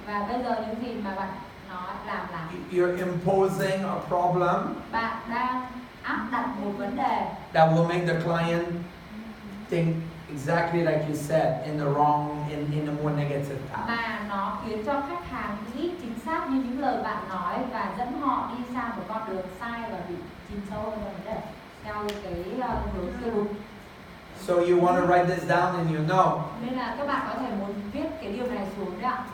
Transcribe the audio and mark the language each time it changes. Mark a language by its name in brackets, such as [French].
[Vietnamese] Và bây giờ những gì mà bạn nói làm là [English] you're imposing a problem [Vietnamese] bạn đang áp đặt một vấn đề [English] that will make the client think exactly like you said, in the wrong, in a more negative path. [Vietnamese] mà nó khiến cho khách hàng nghĩ chính xác như những lời bạn nói và dẫn họ đi sang một con đường sai và bị chìm sâu hơn vào vấn đề theo cái hướng tiêu cực. [English] So you want to write this down and you know, [Vietnamese] Nên là các bạn có thể muốn viết cái điều này xuống đấy ạ.